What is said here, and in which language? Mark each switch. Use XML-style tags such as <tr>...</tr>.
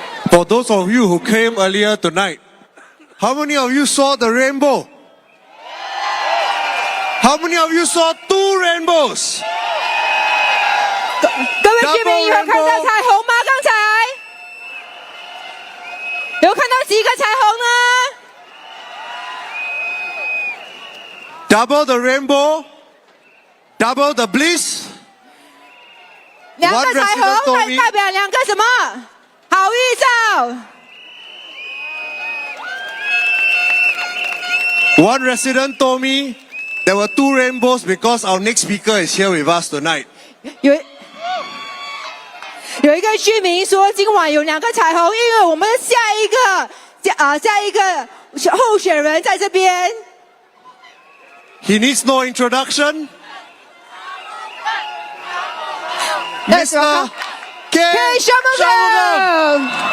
<en>For those of you who came earlier tonight, how many of you saw the rainbow? How many of you saw 2 rainbows?</en> <zh>各位居民有看到彩虹吗？刚才有看到几个彩虹呢？</zh> <en>Double the rainbow, double the bliss.</en> <zh>两个彩虹代表两个什么？好预兆。</zh> <en>One resident told me there were 2 rainbows because our next speaker is here with us tonight.</en> <zh>有一个居民说，今晚有2个彩虹，因为我们下一个候选人在这边。</zh> <en>He needs no introduction. Mr. K. Shanmugam.</en>